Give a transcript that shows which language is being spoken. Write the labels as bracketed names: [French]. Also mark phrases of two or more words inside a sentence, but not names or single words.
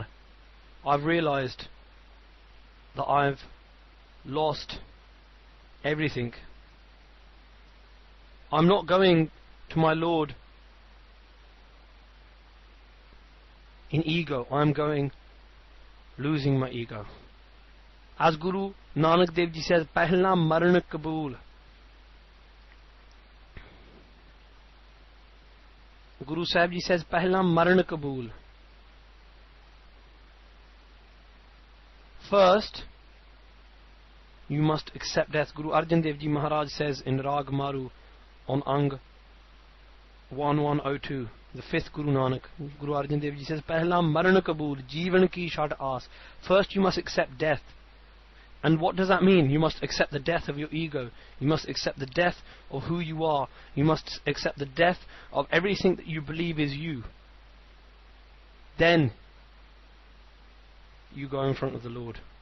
[English] I've realized that I've lost everything. I'm not going to my Lord in ego. I'm going losing my ego. As Guru Nanak Dev Ji says, [Punjabi] ਪਹਿਲਾ ਮਰਣੁ ਕਬੂਲੁ. [English] Guru Sahib Ji says, [Punjabi] ਪਹਿਲਾ ਮਰਣੁ ਕਬੂਲੁ. [English] First, you must accept death. Guru Arjan Dev Ji Maharaj says in Rag Maru on Ang 1102, the fifth Guru Nanak, Guru Arjan Dev Ji says, [Punjabi] ਪਹਿਲਾ ਮਰਣੁ ਕਬੂਲਿ ਜੀਵਣ ਕੀ ਛਡਿ ਆਸ. [English] First you must accept death. And what does that mean? You must accept the death of your ego. You must accept the death of who you are. You must accept the death of everything that you believe is you. Then you go in front of the Lord.